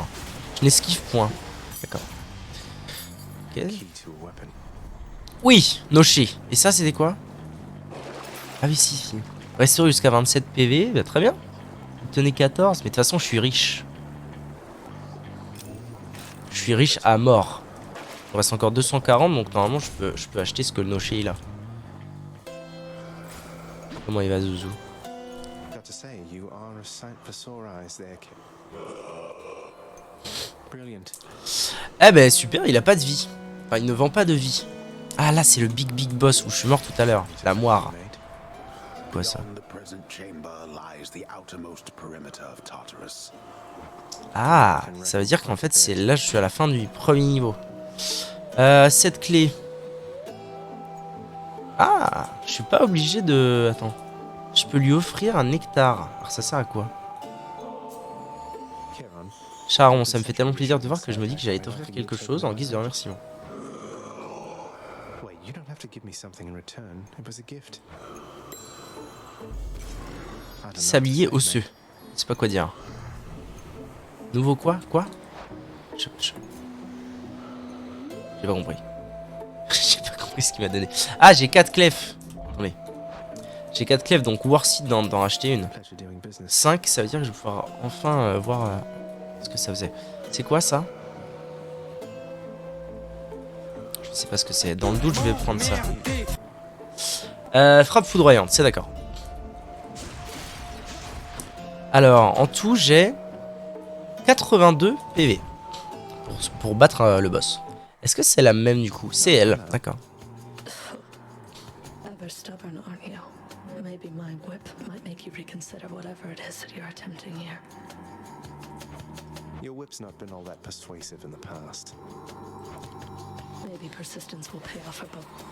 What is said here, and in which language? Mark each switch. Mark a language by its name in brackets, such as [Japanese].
[French] Hein. Je n'esquive point. D'accord. Ok. Oui, Noché. Et ça, c'était quoi? Ah oui, si. Restaurer jusqu'à 27 PV. Bah, très bien. Obtenez 14. Mais de toute façon, je suis riche. Je suis riche à mort. Il me reste encore 240. Donc normalement, je peux acheter ce que le Noché il a. Comment il va, Zouzou? [English] Got to say, you are a sight for sore eyes there, kid. Brilliant. [French] Eh ben super, il a pas de vie. Enfin, il ne vend pas de vie. Ah là, c'est le big boss où je suis mort tout à l'heure. La moire. Quoi ça? [English] Beyond the present chamber lies the outermost perimeter of Tartarus. [French] Ah, ça veut dire qu'en fait, c'est là, je suis à la fin du premier niveau. Cette clé. Ah, je suis pas obligé de... Attends. Je peux lui offrir un nectar. Alors ça sert à quoi? Charon, ça me fait tellement plaisir de voir que je me dis que j'allais t'offrir quelque chose en guise de remerciement. [English] Wait, you don't have to give me something in return. It was a gift. [French] Sablier osseux. Je sais pas quoi dire. Nouveau quoi? Quoi? J'ai pas compris. J'ai pas compris ce qu'il m'a donné. Ah, j'ai 4 clefs. Attendez. J'ai 4 clefs, donc [English] worth it [French] d'en racheter une. 5, ça veut dire que je vais pouvoir enfin voir ce que ça faisait. C'est quoi ça? Je sais pas ce que c'est. Dans le doute, je vais prendre ça. Frappe foudroyante, c'est d'accord. Alors, en tout, j'ai 82 PV pour battre le boss. Est-ce que c'est la même du coup? C'est elle, d'accord. [English] Ever stubborn, aren't you? Maybe my whip might make you reconsider whatever it is that you're attempting here. Your whip's not been all that persuasive in the past. Maybe persistence will pay off for both.